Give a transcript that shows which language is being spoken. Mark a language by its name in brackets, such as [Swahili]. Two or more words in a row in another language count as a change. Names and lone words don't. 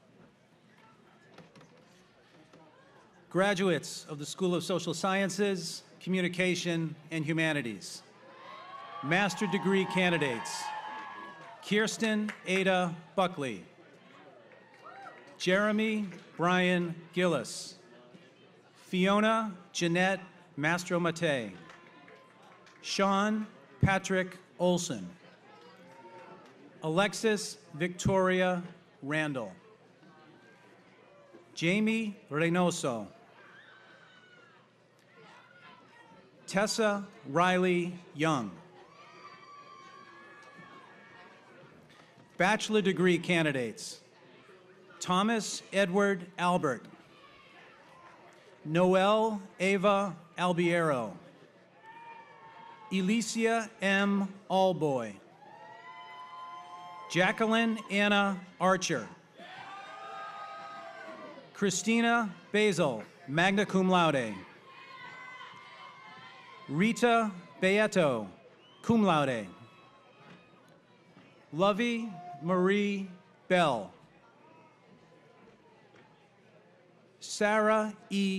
[English] Graduates of the School of Social Sciences, Communication, and Humanities. Master degree candidates: Kirsten Ada Buckley, Jeremy Brian Gillis, Fiona Jeanette Mastromate, Sean Patrick Olson, Alexis Victoria Randall, Jamie Reynoso, Tessa Riley Young. Bachelor degree candidates: Thomas Edward Albert, Noel Ava Albiero, Elicia M. Allboy, Jacqueline Anna Archer, Christina Basil, [Latin] magna cum laude, Rita Beato, cum laude, [English] Lovey Marie Bell, Sarah E.